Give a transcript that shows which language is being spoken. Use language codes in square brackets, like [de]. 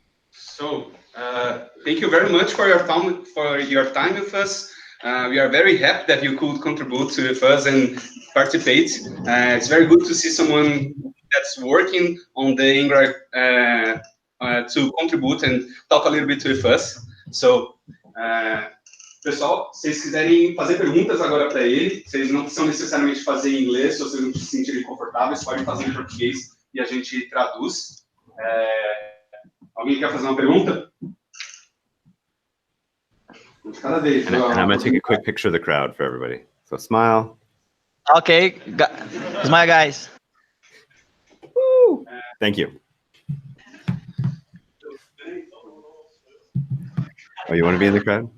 [en] So, thank you very much for your time with us. We are very happy that you could contribute with us and participate. It's very good to see someone that's working on the Angular to contribute and talk a little bit with us. [pt] So, pessoal, se vocês quiserem fazer perguntas agora para ele, vocês não precisam necessariamente fazer em inglês, se vocês não se sentirem confortáveis, podem fazer em português e a gente traduz. Alguém quer fazer uma pergunta? Cada vez. [en] And I'm going to take a quick picture of the crowd for everybody. So smile. Okay, smile, guys. Woo. Thank you. Oh, you want to be in the crowd?